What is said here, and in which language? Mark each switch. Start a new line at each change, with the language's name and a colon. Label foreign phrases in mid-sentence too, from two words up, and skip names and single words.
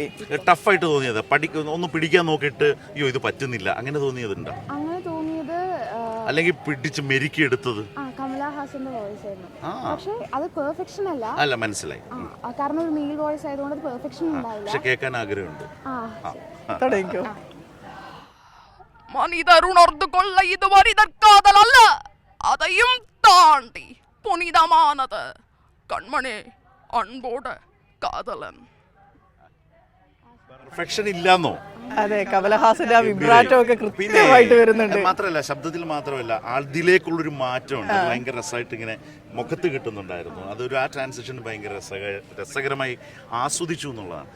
Malayalam: ടഫായിട്ട് തോന്നിയത് ഒന്ന് പിടിക്കാൻ നോക്കിയിട്ട് അയ്യോ ഇത് പറ്റുന്നില്ല അങ്ങനെ തോന്നിയതുണ്ടോ? അങ്ങനെ തോന്നിയത് അല്ലെങ്കിൽ പിടിച്ച് മെരുക്കി എടുത്തത് കമലഹാസന്റെ വോയിസ് ആയിരുന്നു. പക്ഷെ അത് പെർഫെക്ഷൻ അല്ല മനസ്സിലായി. കാരണം ഒരു മെയിൽ വോയിസ് ആയതുകൊണ്ട് അത് പെർഫെക്ഷൻ ഉണ്ടാവില്ല. പക്ഷെ കേൾക്കാൻ ആഗ്രഹമുണ്ട്. തുടങ്ങിക്കോ.
Tamil: மனிதர் உணர்ந்து கொள்ள இது மனிதர் காதல் அல்ல, அதையும் தாண்டி புனிதமானது கண்மணி அன்போட காதலன்.
Malayalam: പെർഫെക്ഷൻ ഇല്ലാന്നോ? അതെ, കമലഹാസന്റെ ആ വിബ്രാറ്റോ ഒക്കെ കൃത്യമായിട്ട് വരുന്നുണ്ട്. മാത്രമല്ല ശബ്ദത്തിൽ മാത്രമല്ല അതിലേക്കുള്ളൊരു മാറ്റമുണ്ട്. ഭയങ്കര രസമായിട്ട് ഇങ്ങനെ മുഖത്ത് കിട്ടുന്നുണ്ടായിരുന്നു. അതൊരു ആ ട്രാൻസിഷൻ ഭയങ്കര രസകരമായി ആസ്വദിച്ചു എന്നുള്ളതാണ്.